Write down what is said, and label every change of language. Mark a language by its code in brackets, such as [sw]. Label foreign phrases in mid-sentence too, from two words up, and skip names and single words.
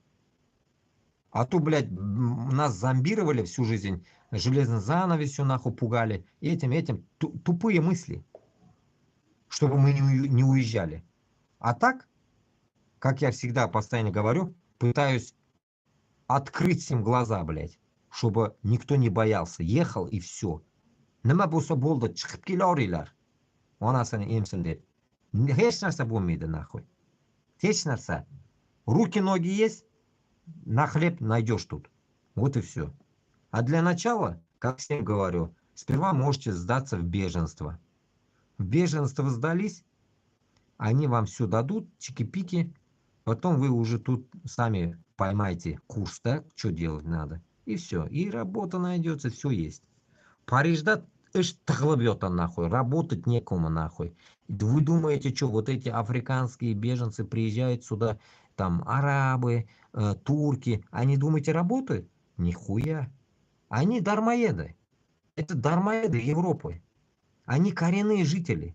[ru] А то, блядь, нас зомбировали всю жизнь, железной занавесью, нахуй, пугали. Этим. Тупые мысли. Чтобы мы не уезжали. А так, как я всегда постоянно говорю, пытаюсь открыть им глаза, блядь. Чтобы никто не боялся. Ехал и все. [uz] Nima bo'lsa bo'ldi, chiqib kelaveringlar. Onasini emsin deb. Hech narsa bo'lmaydi, нахуй. Hech narsa. [ru] Руки, ноги есть, на хлеб найдешь тут. Вот и все. А для начала, как всем говорю, сперва можете сдаться в беженство. В беженство сдались, они вам все дадут, чики-пики, потом вы уже тут сами поймаете курс, да, что делать надо. И все. И работа найдется, все есть. [tt] Парижда эш тығылып нахуй, [ru] работать некому нахуй. Вы думаете, что вот эти африканские беженцы приезжают сюда, там арабы, турки, они думаете работают? Нихуя. Они дармоеды. Это дармоеды Европы. Они коренные жители.